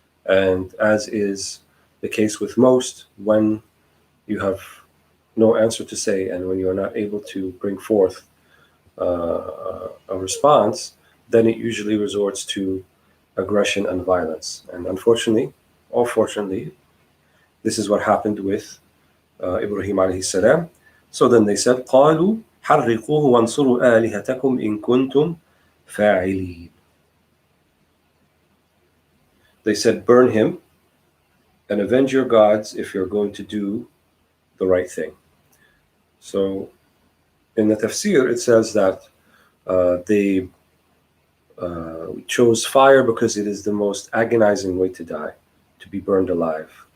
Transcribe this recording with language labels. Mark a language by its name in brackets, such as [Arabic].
[English] And as is the case with most, when you have no answer to say and when you are not able to bring forth a response, then it usually resorts to aggression and violence. And unfortunately, or fortunately, this is what happened with Ibrahim alayhi salam. So then they said, [Arabic] قالوا حرقوه وانصروا آلهتكم إن كنتم فاعلين. [English] They said, burn him and avenge your gods if you're going to do the right thing. So in the Tafseer, it says that they chose fire because it is the most agonizing way to die, to be burned alive.